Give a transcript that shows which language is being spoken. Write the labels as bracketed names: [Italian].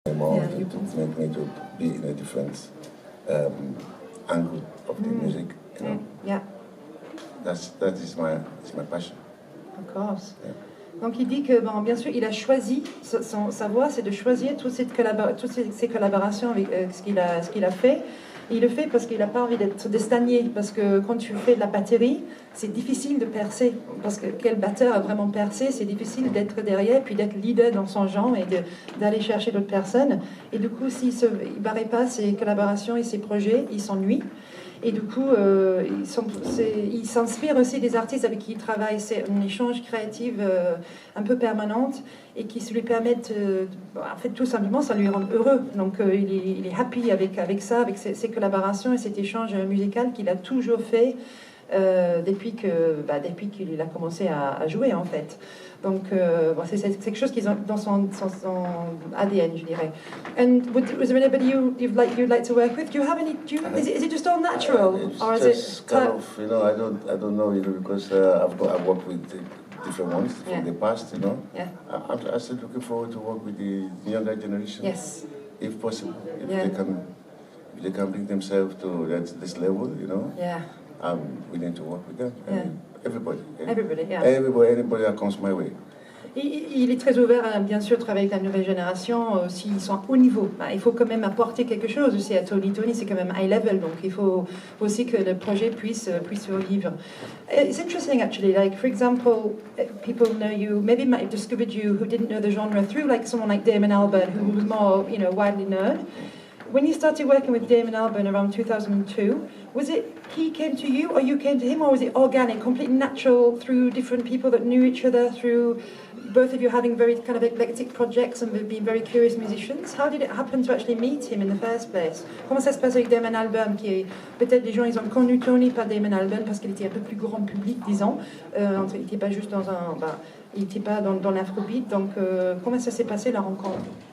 [English] more to make me to be in a different angle of the music, you know. Yeah. That is my passion. Of course. Yeah. [French] Donc il dit que, bon, bien sûr, il a choisi, sa voie, c'est de choisir toutes ces collaborations avec ce qu'il a fait. Et il le fait parce qu'il n'a pas envie de stagner, parce que quand tu fais de la batterie, c'est difficile de percer, parce que quel batteur a vraiment percé, c'est difficile d'être derrière, puis d'être leader dans son genre et d'aller chercher d'autres personnes. Et du coup, s'il ne barrait pas ses collaborations et ses projets, il s'ennuie. Et du coup, il s'inspire aussi des artistes avec qui il travaille. C'est un échange créatif un peu permanent et qui lui permettent, en fait, tout simplement, ça lui rend heureux. Donc, il est happy avec ça, avec ses collaborations et cet échange musical qu'il a toujours fait depuis qu'il a commencé à jouer, en fait. Donc, c'est quelque chose qui est dans son ADN, je dirais. [English] And was there anybody you'd like to work with? Do you have any? Is it just all natural, or is it kind of? You know, I don't know, you know, because I've worked with different ones from the past, you know. Yeah. I'm still looking forward to work with the younger generation. Yes. If possible, if they can bring themselves to this level, you know. Yeah. I'm willing to work with them. Yeah. Everybody, yeah. Anybody that comes my way. [French] Il est très ouvert à, bien sûr, travailler avec la nouvelle génération, s'ils sont à haut niveau. Il faut quand même apporter quelque chose aussi à Tony. Tony, c'est quand même [English] high level, [French] donc il faut aussi que le projet puisse survivre. [English] It's interesting, actually, like, for example, people know you, maybe might have discovered you who didn't know the genre through, like someone like Damon Albarn, who was more, you know, widely known. When you started working with Damon Albarn around 2002, was it he came to you or you came to him, or was it organic, completely natural through different people that knew each other, through both of you having very kind of eclectic projects and being very curious musicians? How did it happen to actually meet him in the first place? [French] Comment ça se passe avec Damon Albarn, qui est peut-être les gens ils ont connu Tony par Damon Albarn parce qu'il était un peu plus grand public, disons. Il n'était pas juste il n'était pas dans l'afrobeat. Donc comment ça s'est passé la rencontre?